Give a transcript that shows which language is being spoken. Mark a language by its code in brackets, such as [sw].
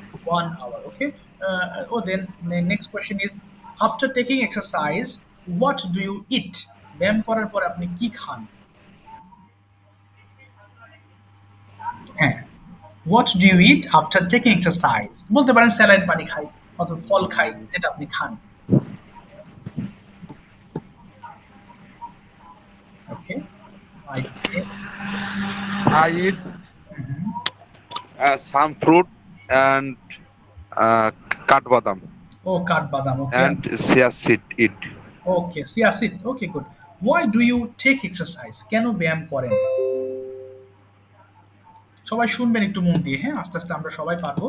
[en] 1 hour. Okay. Then the next question is, after taking exercise, what do you eat? [bn] ব্যায়াম করার পর আপনি কি খান? [en] হ্যাঁ, what do you eat after taking exercise? [bn] বলতে পারেন স্যালাড পানি খাই অথবা ফল খাই, যেটা আপনি খান। [en] Okay, I take. I eat some fruit and uh, কাঠবাদাম [bn] ও কাঠবাদাম। ওকে, [en] and chia seed eat. Okay, chia seed. Okay, good. Why do you take exercise? [bn] কেন ব্যায়াম করেন? সবাই শুনবেন একটু মন দিয়ে, হ্যাঁ, আস্তে আস্তে আমরা সবাই পারবো।